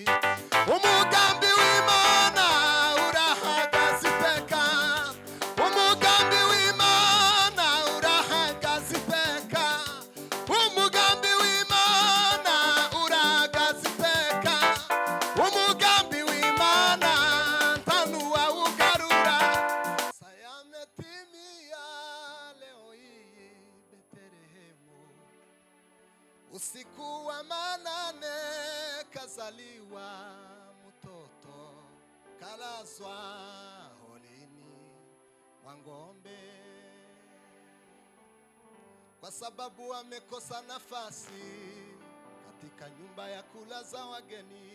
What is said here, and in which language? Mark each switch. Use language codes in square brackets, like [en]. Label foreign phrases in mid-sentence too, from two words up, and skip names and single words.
[rw] Umugambi w'Imana urahagaze iteka, umugambi w'Imana urahagaze iteka, umugambi w'Imana urahagaze iteka, umugambi w'Imana ntanuwawugarura. [sw] Sayametimia leo hii Betlehemu, usiku wa manane kazaliwa mtoto, kalazwa holini mwa ng'ombe, kwa sababu amekosa nafasi katika nyumba ya kulaza wageni.